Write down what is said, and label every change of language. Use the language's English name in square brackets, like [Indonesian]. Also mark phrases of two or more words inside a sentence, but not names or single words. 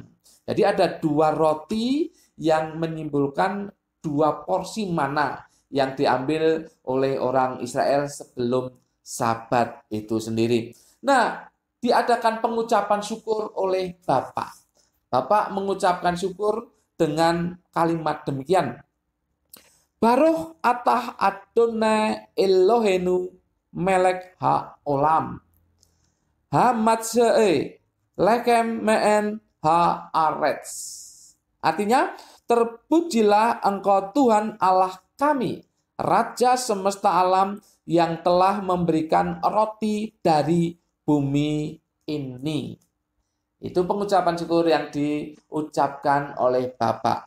[Indonesian] Jadi ada dua roti yang menyimbolkan dua porsi mana yang diambil oleh orang Israel sebelum Sabat itu sendiri. Nah, diadakan pengucapan syukur oleh Bapak. Bapak mengucapkan syukur dengan kalimat demikian. [Hebrew] ברוך אתה אדוני אלוהינו מלך העולם. המוציא לחם מן הארץ. [Indonesian] Artinya, terpujilah engkau Tuhan Allah kami, Raja semesta alam, yang telah memberikan roti dari bumi ini. Itu pengucapan syukur yang diucapkan oleh Bapak.